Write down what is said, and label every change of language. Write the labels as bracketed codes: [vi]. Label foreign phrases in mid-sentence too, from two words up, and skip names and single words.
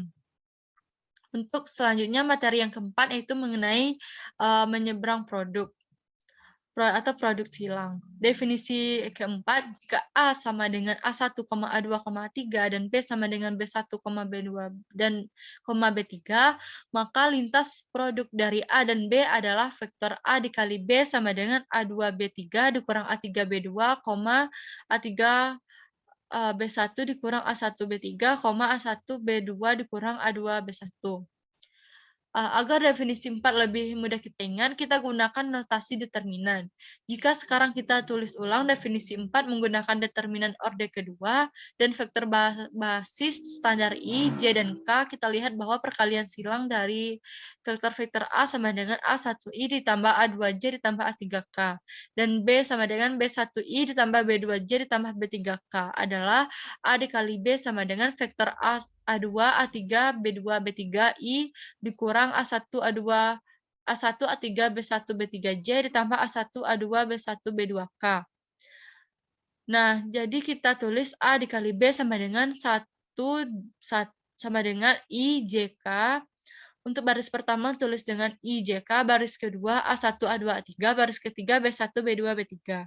[id] Untuk selanjutnya materi yang keempat yaitu mengenai menyeberang produk atau produk silang. Definisi keempat, jika A sama dengan A1, A2, A3 dan B sama dengan B1, B2 dan B3, maka lintas produk dari A dan B adalah vektor A dikali B sama dengan A2B3 dikurang A3B2, A3 B1 dikurang A1B3, A1B2 dikurang A2B1. Agar definisi 4 lebih mudah kita ingat, kita gunakan notasi determinan. Jika sekarang kita tulis ulang definisi 4 menggunakan determinan orde kedua dan vektor basis standar I, J, dan K, kita lihat bahwa perkalian silang dari vektor-vektor A sama dengan A1I ditambah A2J ditambah A3K, dan B sama dengan B1I ditambah B2J ditambah B3K adalah A dikali B sama dengan vektor A2, A3, B2, B3, I dikurang A1, A2, A1, A3, B1, B3J ditambah A1, A2, B1, B2K. Nah, jadi kita tulis A dikali B sama dengan 1 sama dengan IJK. Untuk baris pertama tulis dengan IJK, baris kedua A1, A2, A3, baris ketiga B1, B2, B3.